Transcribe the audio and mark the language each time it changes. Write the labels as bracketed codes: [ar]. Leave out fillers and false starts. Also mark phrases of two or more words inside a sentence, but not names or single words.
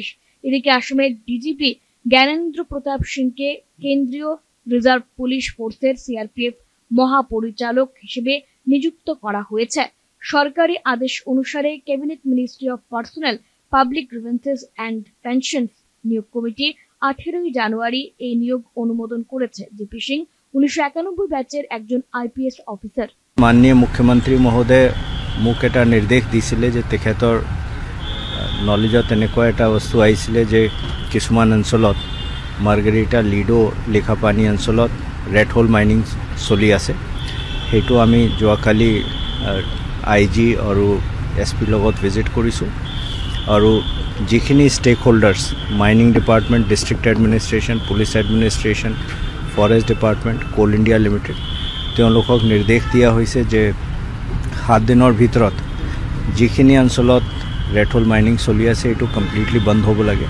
[bn] এদিকে আসামের ডিজিপি জ্ঞানেন্দ্র প্রতাপ সিংকে কেন্দ্রীয় রিজার্ভ পুলিশ ফোর্সের সিআরপিএফ মহাপরিচালক হিসেবে নিযুক্ত করা হয়েছে। সরকারি আদেশ অনুসারে ক্যাবিনেট মিনিস্ট্রি অফ পার্সোনাল, পাবলিক গ্রিভেন্সেস অ্যান্ড পেনশনস নিয়োগ কমিটি 18 জানুয়ারি এই নিয়োগ অনুমোদন করেছে। জিপি সিং 1991 ব্যাচের একজন [en] IPS officer. [as] মাননীয় মুখ্যমন্ত্রী মহোদয় মোক এটা নিৰ্দেশ দিছিলে যে তেখেতৰ নলেজত এনেকুৱা এটা বস্তু আহিছিলে যে কিছুমান অঞ্চলত মাৰ্গাৰিটা, লিডো, লেখাপানী অঞ্চলত [en] rat hole mining [as] চলি আছে। সেইটো আমি যোৱাকালি IG আৰু SP লগত ভিজিট কৰিছোঁ আৰু যিখিনি [en] stakeholders, mining department, district administration, police administration, forest department, Coal India Limited, [as] তেওঁলোকক নিৰ্দেশ দিয়া হৈছে যে 7 দিনৰ ভিতৰত যিখিনি অঞ্চলত [en] rat hole mining [as] চলি আছে এইটো কমপ্লিটলি বন্ধ হ'ব লাগে।